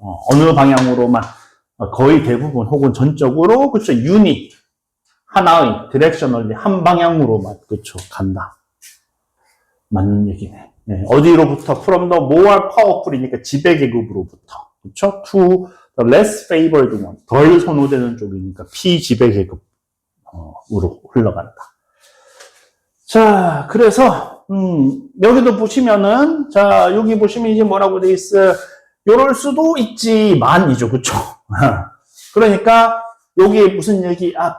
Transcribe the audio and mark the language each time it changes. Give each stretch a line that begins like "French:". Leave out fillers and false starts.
Korean: 어느 방향으로만 거의 대부분 혹은 전적으로 그렇죠. 하나의 디렉셔널리 한 방향으로만 그렇죠. 간다. 맞는 얘기네. 어디로부터?
English: From the more powerful이니까
Korean: 지배계급으로부터. 그렇죠?
English: To the less favored one.
Korean: 덜 선호되는 쪽이니까 피지배계급으로 흘러간다. 자, 그래서 여기도 보시면은 여기 보시면 이제 뭐라고 돼 있어요? 요럴 수도 있지만이죠. 그렇죠? 그러니까 여기에 무슨 얘기?